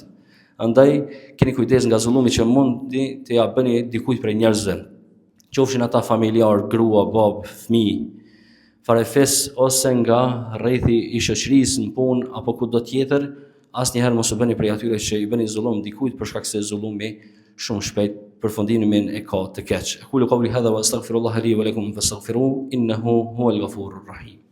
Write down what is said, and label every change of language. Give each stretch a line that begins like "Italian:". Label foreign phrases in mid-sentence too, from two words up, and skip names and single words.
Albanian: Andaj keni kujdes nga zullumi që mundi të ja bëni dikujt prej njerëzve, qofshin ata familjar, grua, bab, fëmijë, farefis ose nga rrethi i shoqërisë në punë apo kudo tjetër. Asnjëherë mos u bëni prej atyre që i bëni zullum dikujt për shkak se zullumi shumë shpejt përfundimin e ka të keq.
Arabic: أقول قولي هذا وأستغفر الله لي ولكم فاستغفروه إنه هو الغفور الرحيم.